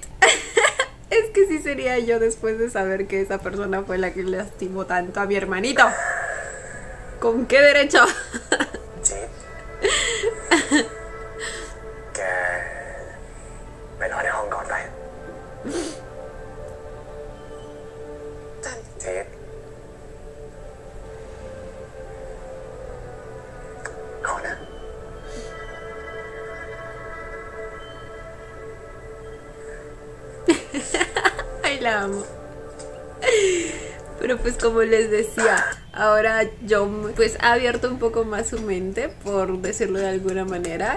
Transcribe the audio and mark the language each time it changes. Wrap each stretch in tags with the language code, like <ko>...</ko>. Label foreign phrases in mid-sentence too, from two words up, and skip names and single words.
<es>Es que sí sería yo después de saber que esa persona fue la que lastimó tanto a mi hermanito. ¿Con qué derecho?</es> <th>จิ๊ดแกไปนอนในห้องก่อนไป แต่ จิ๊ดขอนะ</th> <es>Ay, la amo. Pero pues como les decía, ahora Jom pues ha abierto un poco más su mente, por decirlo de alguna manera.</es>